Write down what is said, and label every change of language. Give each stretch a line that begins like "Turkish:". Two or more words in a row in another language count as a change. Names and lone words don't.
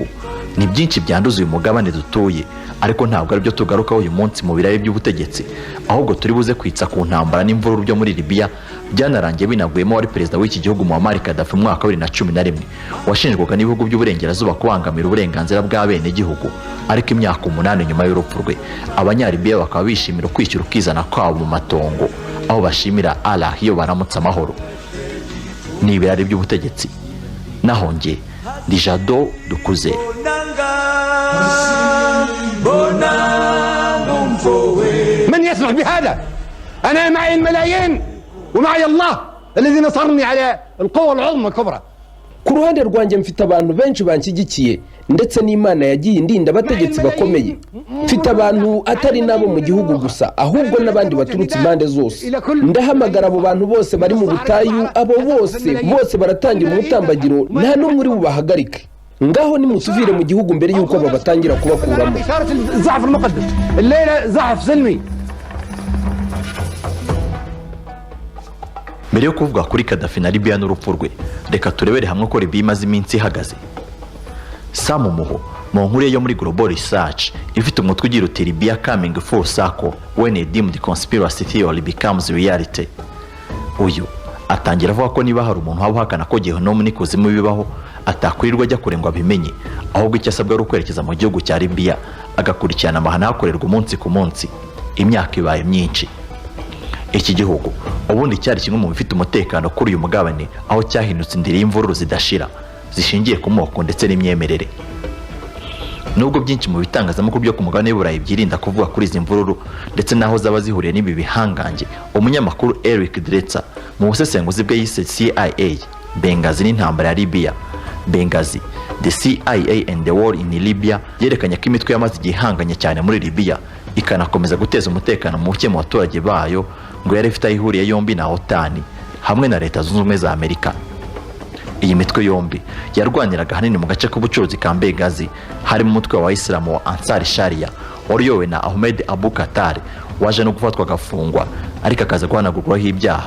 Kinyarwanda: Ni byinshi byanduza uyu mugabane dutuye, ariko ntabwo ari byo tugarukaho uyu munsi mu birayi by'ubutegetsi, ahubwo turi buze kwitsa ku ntambara n'imvururu byo muri Libya byanarangiye binaguyemo wari perezida w'iki gihugu Muammar Gaddafi mu mwaka wa 2011 washinjwaga n'ibihugu by'uburengerazuba kubangamira uburenganzira bwa bene gihugu. Ariko imyaka 8 nyuma y'urupfu rwe, abanyalibiya bakaba bishimira kwishyura ukizana kwabo mu matongo, aho bashimira Allah iyo baramutse amahoro. Ni ibirari by'ubutegetsi. Naho nge ndi Jado Dukuze.
Arabic: من يسمح بهذا؟ أنا معي الملايين ومعي الله الذي نصرني على القوى العظمى الكبرى.
Kinyarwanda: Ku ruhande rwanjye mfite abantu benshi banshyigikiye, ndetse n'Imana yagiye indinda abategetsi bakomeye. Mfite abantu atari nabo mu gihugu gusa, ahubwo n'abandi baturutse impande zose. Ndahamagara abo bantu bose bari mu butayu, abo bose baratangira umutambagiro, nta n'umwe uri bubahagarike. Ngaho nimutuvire mu gihugu mbere yuko babatangira kubakuramo. Mbere yo kuvuga kuri Gaddafi na Libya n'urupfu rwe, reka turebere hamwe ko Libya imaze iminsi ihagaze. Sam Muho mu nkuru yo muri Global Research ifite umutwe ugira uti Libya coming full circle when a deemed conspiracy theory becomes reality. Uyu atangira avuga ko niba hari umuntu waba uhakana ko Gehinomu n'ikuzimu bibaho, atakwirirwa ajya kure ngo abimenye, ahubwo icyo asabwa ari ukwerekeza mu gihugu cya Libya agakurikirana amahano hakorerwa umunsi ku munsi. Imyaka ibaye myinshi. Iki gihugu ubundi cyari kimwe mu bifite umutekano kuri uyu mugabane, aho cyahindutse indiri y'imvururu zidashira zishingiye ku moko ndetse n'imyemerere. Nubwo byinshi mu bitangazamakuru byo ku mugabane w'Uburayi byirinda kuvuga kuri izi mvururu ndetse naho zaba zihuriye n'ibi bihangange, umunyamakuru Eric Dretzer mu busesenguzi bwe yise CIA Bengazi n'intambara ya Libya. Bengazi, the CIA and the war in Libya, yerekanye ko imitwe yamaze igihe ihanganye cyane muri Libya ikanakomeza guteza umutekano muke mu baturage bayo ngo yari ifite aho ihuriye yombi na OTAN hamwe na Leta Zunze Ubumwe za Amerika. Iyi mitwe yombi yarwaniraga hanini mu gace k'ubucuruzi ka Benghazi, harimo umutwe wa Isilamu wa Ansar Sharia wariyowe na Ahmed Abu Qatar waje no gufatwa agafungwa ariko akaza guhanagurwaho ibyaha.